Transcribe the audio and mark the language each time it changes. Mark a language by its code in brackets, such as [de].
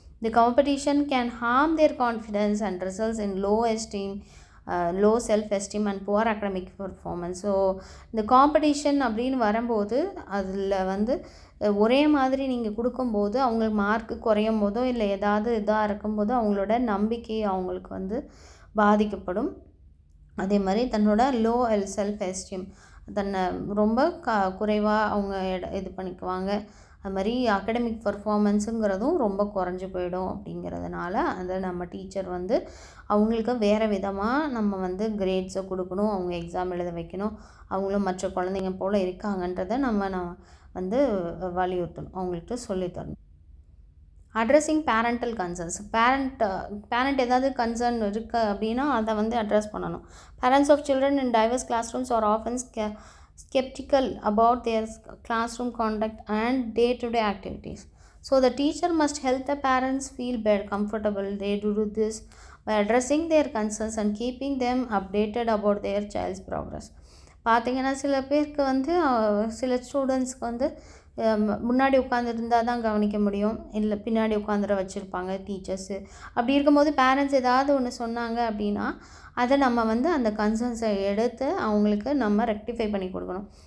[en] The competition can harm their confidence and results in low self-esteem and poor academic performance. [ta] So இந்த competition அப்படின்னு வரும்போது அதில் வந்து ஒரே மாதிரி நீங்கள் கொடுக்கும்போது அவங்களுக்கு மார்க்கு குறையும் போதோ இல்லை ஏதாவது இதாக இருக்கும்போது அவங்களோட நம்பிக்கை அவங்களுக்கு வந்து பாதிக்கப்படும். அதே மாதிரி தன்னோட லோ செல்ஃப் எஸ்டீம், தன்னை ரொம்ப குறைவாக அவங்க இது பண்ணிக்குவாங்க. அது மாதிரி அகடமிக் பர்ஃபார்மன்ஸுங்கிறதும் ரொம்ப குறைஞ்சி போயிடும். அப்படிங்கிறதுனால அதை நம்ம டீச்சர் வந்து அவங்களுக்கு வேறு விதமாக நம்ம வந்து கிரேட்ஸை கொடுக்கணும், அவங்க எக்ஸாம் எழுத வைக்கணும், அவங்களும் மற்ற குழந்தைங்க போல் இருக்காங்கன்றதை நம்ம வந்து வலியுறுத்தணும், அவங்கள்ட்ட சொல்லித்தரணும். [en] Addressing parental concerns. [ta] பேரண்ட் ஏதாவது கன்சர்ன் இருக்குது அப்படின்னா அதை வந்து அட்ரஸ் பண்ணணும். [en] Parents of children in diverse classrooms are often skeptical about their classroom conduct and day-to-day activities. So the teacher must help the parents feel better, comfortable. They do this by addressing their concerns and keeping them updated about their child's progress. [ta] பார்த்திங்கன்னா சில பேருக்கு வந்து சில ஸ்டூடெண்ட்ஸ்க்கு வந்து முன்னாடி உட்காந்துருந்தால் தான் கவனிக்க முடியும், இல்லை பின்னாடி உட்காந்துட வச்சுருப்பாங்க டீச்சர்ஸு. அப்படி இருக்கும்போது பேரண்ட்ஸ் ஏதாவது ஒன்று சொன்னாங்க அப்படின்னா அதை நம்ம வந்து அந்த கன்சர்ன்ஸை எடுத்து அவங்களுக்கு நம்ம ரெக்டிஃபை பண்ணி கொடுக்கணும்.